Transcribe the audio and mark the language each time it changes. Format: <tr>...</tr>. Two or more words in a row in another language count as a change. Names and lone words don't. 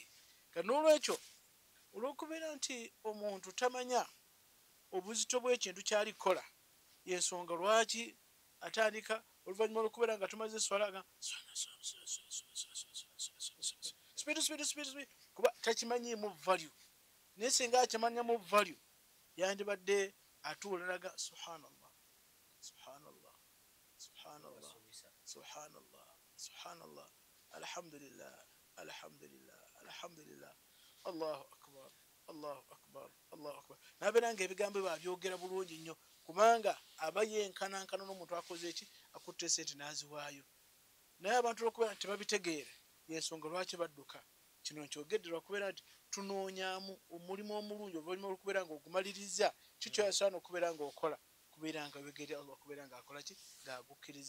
<lg>Kati n'olwekyo olw'okubeera nti omuntu tamanya obuzito bw'ekintu kyali kukola, y'ensonga lwaki atandika oluvannyuma lw'okubeera nga tumaze swala speed kuba takimanyiimu value. Naye singa akimanyamu value yandibadde atuula naga</lg> <ar>سبحان الله سبحان الله سبحان الله سبحان الله سبحان الله الحمد لله الحمد لله الحمد لله الله أكبر الله أكبر الله أكبر.</ar> <lg>Nabeera nga ebigambo babyogera bulungi nnyo kubanga aba yenkanankana n'omuntu akoze eki, akutte esente n'aziwaayo. Naye abantu lw'okubeera nti tebabitegeera, y'ensonga lwaki badduka. Kino nkyogedde lwakubeera nti tunoonyaamu omulimu omulungi oluvannyuma lw'okubeera nga ogumaliriza kikyo yasaana okubeera nga okola, kubeera nga wegeri Allah, okubeera nga akola ki, ng'agukkiriza.</lg>